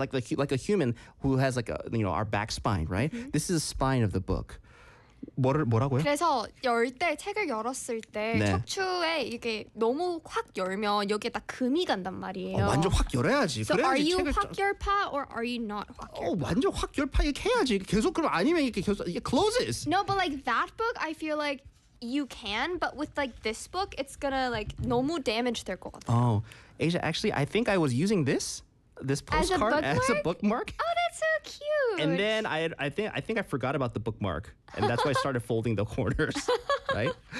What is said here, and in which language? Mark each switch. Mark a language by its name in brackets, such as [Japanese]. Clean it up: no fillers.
[English] Like a human who has like a, you know, our back spine, right? Mm-hmm. This is the spine of the book. [Korean] 뭐라고요? 그래서 열 때 책을 열었을 때 네. 척추에 이게 너무 확 열면 여기에 딱 금이 간단 말이에요. 완전 확 열어야지. [English] So are you 확열파 or are you not 확열파? [Korean] 완전 확열파 이렇게 해야지. 계속 그럼 아니면 이렇게 계속 [English] it closes. No, but like that book, I feel like you can, but with like this book, it's gonna like [Korean] 너무 [English] damage [Korean] 될 것 같아요. [English] Oh, Asia, actually, I think I was using this. This postcard as a bookmark. Oh, that's so cute. And then I think I forgot about the bookmark, and that's why I started folding the corners, right?